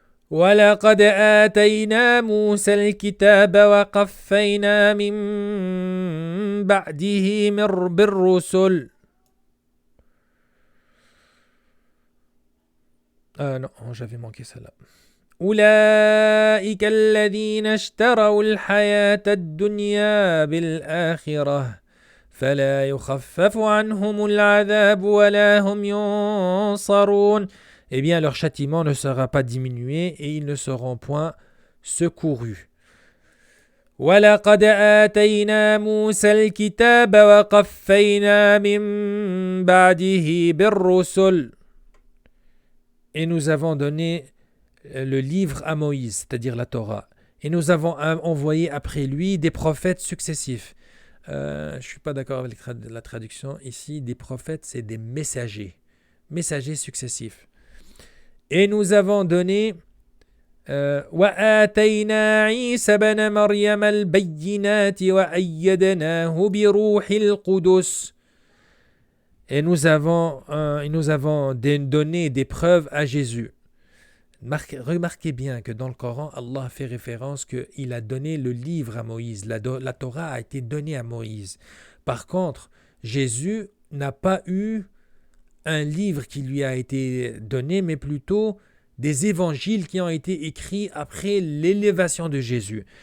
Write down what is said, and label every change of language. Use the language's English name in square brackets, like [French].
[Arabic] وَلَقَدْ آتَيْنَا مُوسَى الْكِتَابَ وَقَفَّيْنَا مِن بَعْدِهِ بِالرُّسُلِ. [French] Non, j'avais manqué celle-là. [Arabic] أولئك الذين اشتروا الحياة الدنيا بالآخرة فلا يخفف عنهم العذاب ولا هم ينصرون. [French] Eh bien, leur châtiment ne sera pas diminué et ils ne seront point secourus. [Arabic] وَلَقَدْ آتَيْنَا مُوسَى الْكِتَابَ وَقَفَّيْنَا مِن بَعْدِهِ بِالرُّسُلِ. [French] Et nous avons donné le livre à Moïse, c'est-à-dire la Torah. Et nous avons envoyé après lui des prophètes successifs. Je ne suis pas d'accord avec la traduction. Ici, des prophètes, c'est des messagers. Messagers successifs. Et nous avons donné [Arabic] وَآتَيْنَا عِيسَى بْنَ مَرْيَمَ الْبَيِّنَاتِ وَأَيَّدْنَاهُ بِرُوحِ الْقُدُسِ. [French] Et nous avons donné des preuves à Jésus. Remarquez bien que dans le Coran, Allah fait référence qu'il a donné le livre à Moïse. La Torah a été donnée à Moïse. Par contre, Jésus n'a pas eu un livre qui lui a été donné, mais plutôt des évangiles qui ont été écrits après l'élévation de Jésus.